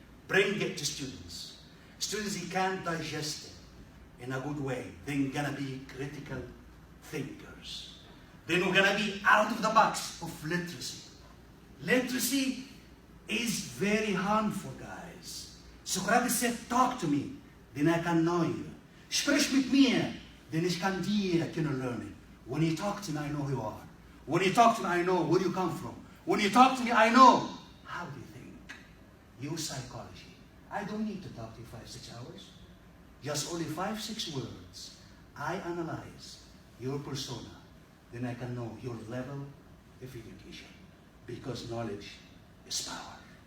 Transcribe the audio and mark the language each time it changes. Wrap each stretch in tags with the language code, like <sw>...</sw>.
<en>Bring it to students. Students, they can't digest it in a good way. They're gonna be critical thinkers. They're not gonna be out of the box of literacy. Literacy is very harmful, guys. Socrates said, talk to me, then I can know you.</en> <de>Sprich mit mir,</de> <en>then</en> <de>ich kann dir lernen.</de> <en>When you talk to me, I know who you are. When you talk to me, I know where you come from. When you talk to me, I know how do you think. Use psychology. I don't need to talk to you 5-6 hours. Just only 5-6 words. I analyze your persona, then I can know your level of education, because knowledge is power.</en>